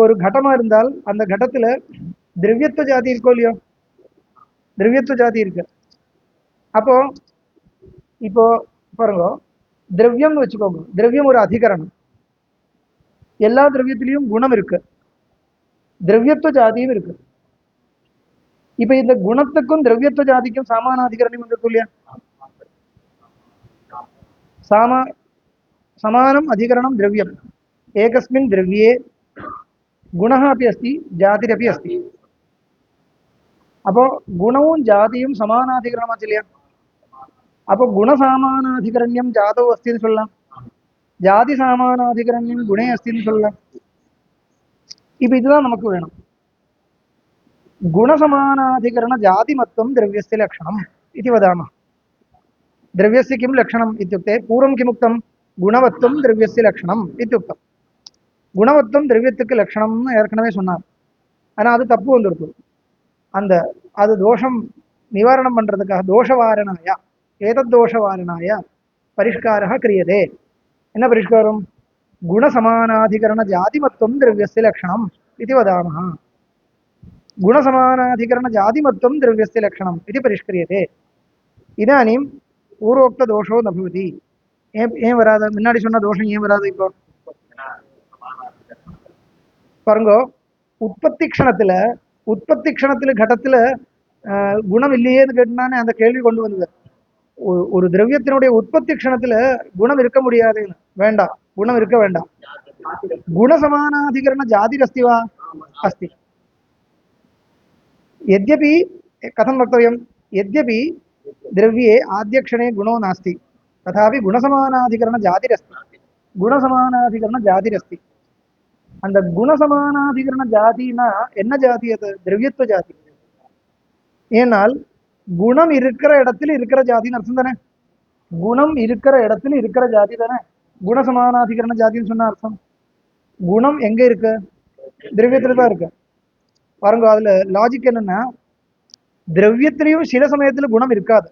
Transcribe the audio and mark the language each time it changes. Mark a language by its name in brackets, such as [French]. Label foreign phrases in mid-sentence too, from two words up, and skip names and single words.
[Tamil] ஒரு கடமா இருந்தால் அந்த கடத்துல திரவியத்துவ ஜாதி இருக்கோ இல்லையோ திரவியத்துவ ஜாதி இருக்கு அப்போ இப்போ பாருங்க திரவியம்னு வச்சுக்கோங்க திரவியம் ஒரு அதிகரணம் எல்லா திரவியத்திலையும் குணம் இருக்கு திரவியத்துவ ஜாதியும் இருக்கு இப்ப இந்த குணத்துக்கும் திரவியத்துவ ஜாதிக்கும் சாமானாதிகரணம் வந்திருக்கும் இல்லையா சமானம் அதிகரணம் திரவியம் [Sanskrit] एकस्मिन् द्रव्ये गुणः अपि अस्ति जातिरपि अस्ति [Tamil] அப்போ குணமும் ஜாதியும் சமானாதிகரணமாச்சு இல்லையா அப்போ குணசாமானாதிகரண்யம் ஜாதோ அஸ்தின்னு சொல்லலாம் ஜாதி சாமானாதிகரண்யம் குணே அஸ்தின்னு சொல்லலாம் இப்ப இதுதான் நமக்கு வேணும் [Sanskrit] गुणसमानाधिकरण जातिमत्वं द्रव्यस्य लक्षणम् इति वदामः द्रव्यस्य किं लक्षणम् इत्युक्ते पूर्वं किमुक्तं गुणवत्वं द्रव्यस्य लक्षणम् इत्युक्तं गुणवत्वं द्रव्यत्तुक्कु लक्षणம்னு [Tamil] ஏற்கனவே சொன்னார் ஆனா அது தப்பு வந்திருக்கு அந்த அது தோஷம் நிவாரணம் பண்றதுக்காக [Sanskrit] दोषवारणाय एतत् दोषवारणाय परिष्कारः क्रियते [Tamil] என்ன பரிஷ்காரம் [Sanskrit] गुणसमानाधिकरण जातिमत्वं द्रव्यस्य लक्षणम् इति वदामः गुणसमानाधिकरणजातिमत्वं द्रव्यस्य लक्षणम् इति परिष्क्रियते इदानीं पूर्वोक्तदोषो न भवति [Tamil] ஏன் வராது முன்னாடி சொன்ன தோஷம் ஏன் வராது இப்போ பாருங்க உற்பத்தி க்ஷணத்துல கடத்துல குணம் இல்லையேன்னு கேட்டானே அந்த கேள்வி கொண்டு வந்தது ஒரு திரவியத்தினுடைய உற்பத்தி க்ஷணத்துல குணம் இருக்க முடியாதுன்னு வேண்டாம் குணம் இருக்க வேண்டாம் [Sanskrit] गुणसमानाधिकरण जातिरस्ति वा अस्ति यद्यपि कथं वक्तव्यं यद्यपि द्रव्ये आद्यक्षणे गुणो नास्ति तथापि गुणसमानाधिकरण [Tamil] जातिरस्ति அந்த குணசமானாதிகரண ஜாதினா என்ன ஜாதி அது திரவியத்துவ ஜாதி ஏனால் குணம் இருக்கிற இடத்துல இருக்கிற ஜாதின்னு அர்த்தம் தானே குணம் இருக்கிற இடத்துல இருக்கிற ஜாதி தானே குணசமானாதிகரண ஜாதின்னு சொன்ன அர்த்தம் குணம் எங்க இருக்கு திரவியத்துல தான் இருக்கு பாருங்க அதுல லாஜிக் என்னன்னா திரவியத்திலையும் சில சமயத்துல குணம் இருக்காது